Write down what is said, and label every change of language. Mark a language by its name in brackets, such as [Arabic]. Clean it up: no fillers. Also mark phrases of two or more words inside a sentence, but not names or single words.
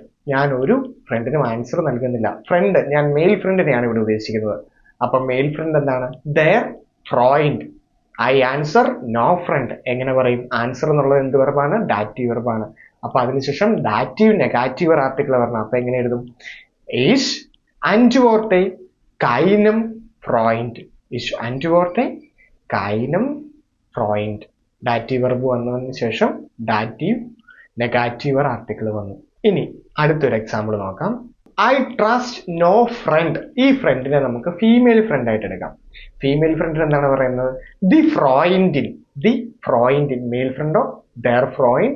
[Malayalam] ഞാൻ ഒരു ഫ്രണ്ടിനും ആൻസർ നൽകുന്നില്ല. ഫ്രണ്ട്, ഞാൻ [English] male friend [Malayalam] ഇവിടെ ഉദ്ദേശിക്കുന്നത്. അപ്പം [English] male friend [Malayalam] എന്താണ്? [German] der Freund. [English] I answer no friend. [Malayalam] എങ്ങനെ പറയും? ആൻസർ എന്നുള്ളത് എന്ത് വെർബാണ്? [English] dative verb. [Malayalam] അപ്പൊ അതിനുശേഷം [English] dative negative article [Malayalam] വരണം. അപ്പൊ എങ്ങനെ എഴുതും? [German] is antworte keinem Freund. ist antworte keinem Freund. [English] dative verb [Malayalam] വന്നതിന് ശേഷം [English] dative negative article [Malayalam] വന്നു. ഇനി അടുത്തൊരു എക്സാമ്പിൾ നോക്കാം. [English] I trust no friend. [Malayalam] ഈ ഫ്രണ്ടിനെ നമുക്ക് [English] female friend [Malayalam] ആയിട്ട് എടുക്കാം. [English] female friend [Malayalam] എന്താണ് പറയുന്നത്? [German] die Freundin. die Freundin. [English] male friend [German] der Freund.